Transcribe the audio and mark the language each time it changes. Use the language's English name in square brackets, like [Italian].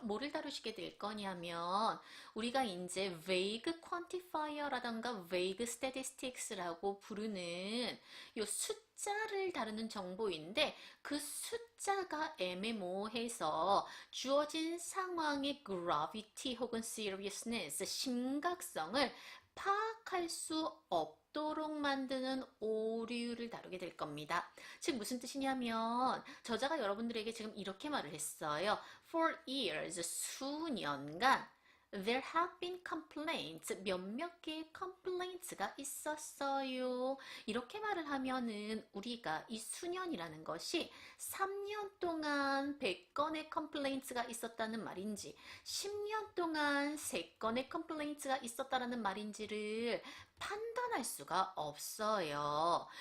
[Korean] 뭐를 다루시게 될 거냐면 우리가 이제 vague quantifier라던가 vague statistics라고 부르는 요 숫자를 다루는 정보인데 그 숫자가 애매모호해서 주어진 상황의 gravity 혹은 seriousness, 심각성을 파악할 수 없도록 만드는 오류를 다루게 될 겁니다. 즉 무슨 뜻이냐면 저자가 여러분들에게 지금 이렇게 말을 했어요. [English] For years, [Korean] 수년간 [English] There have been complaints. [Korean] 몇몇 개의 complaints가 있었어요. 이렇게 말을 하면은 우리가 이 수년이라는 것이 3년 동안 100건의 complaints가 있었다는 말인지 10년 동안 3건의 complaints가 있었다는 말인지를 판단할 수가 없어요.